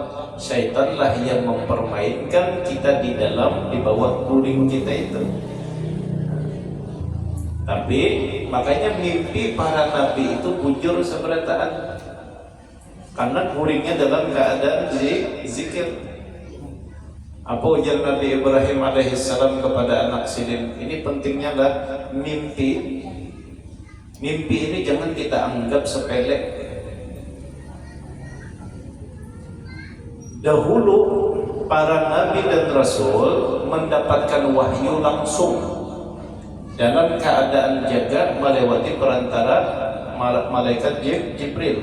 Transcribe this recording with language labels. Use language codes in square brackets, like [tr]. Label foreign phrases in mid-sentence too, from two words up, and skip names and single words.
[id] Syaitanlah yang mempermainkan kita di bawah guring kita itu. Tapi makanya mimpi para nabi itu [bjn] bujur seberataan, [id] karena guringnya dalam keadaan zikir. berzikir. Apa ujar Nabi Ibrahim alaihissalam kepada anak Silin? Ini pentingnya lah mimpi. Mimpi ini jangan kita anggap sepele. Dahulu para nabi dan rasul mendapatkan wahyu langsung dalam keadaan jaga melewati perantara malaikat Jibril.